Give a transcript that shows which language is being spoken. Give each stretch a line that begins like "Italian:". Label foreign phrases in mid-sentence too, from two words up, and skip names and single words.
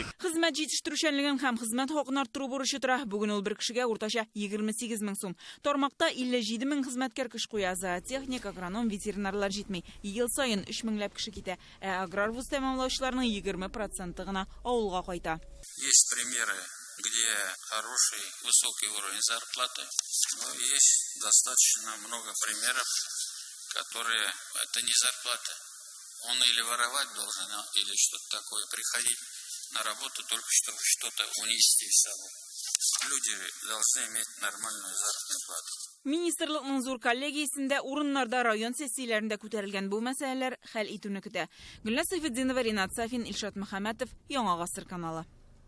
Tatar: Хезмәт җитештерүчәнлеген һәм хезмәт хакын арттыру бурычы тора. Бүген ул бер кешегә уртача 28 мең сум. Тармакта 57 мең хезмәткәр кеш куя. Зоотехник, агроном, ветеринарлар җитми. Ел сайын 3 меңләп кеше китә. Аграр вуз тәмамлаучыларның 20% гына авылга кайта.
Russian: Есть примеры, где хороший, высокий уровень зарплаты, но есть достаточно много примеров, которые это не зарплата. Он или воровать должен, или что-то такое, приходить на работу только чтобы что-то унести с собой. Люди должны иметь нормальную заработную плату.
Tatar: Министрлыкның зур коллегиясендә урыннарда район сессияләрендә күтәрелгән бу мәсьәләләр хәл итүне көтә. Гөлназ Сайфетдинова, Ринат Сафин, Илшат Мөхәммәтов, Яңа гасыр каналы.